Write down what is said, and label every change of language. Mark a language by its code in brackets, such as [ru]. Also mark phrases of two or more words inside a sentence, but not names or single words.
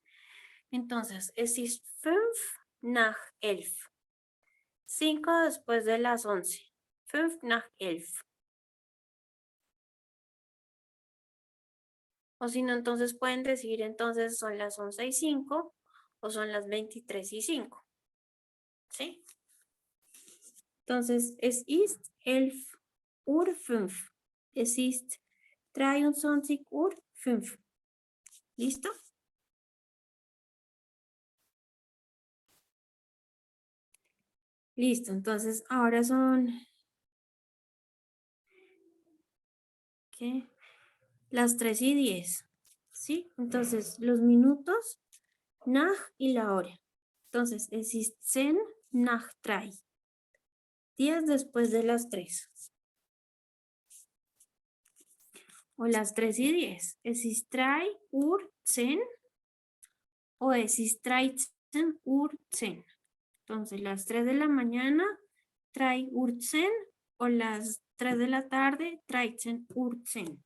[de] Entonces, es ist 5 nach 11. [es] 5 después de las 11. [de] 5 nach 11. [es] O si no, entonces pueden decir, entonces son las 11:05 o son las 23:05. ¿Sí? Entonces, [de] es ist 11:05. Es ist 23:05. [es] ¿Listo? Listo, entonces ahora son... ¿Qué? Las 3:10. ¿Sí? Entonces, los minutos, nach y la hora. [de] Entonces, es ist 10 nach 3. [es] 10 después de las 3. o las 3:10. [de] ¿Es ist 3:10 o es ist 13:10? [es] Entonces, las 3 de la mañana, 3:10 o las 3 de la tarde, 13:10.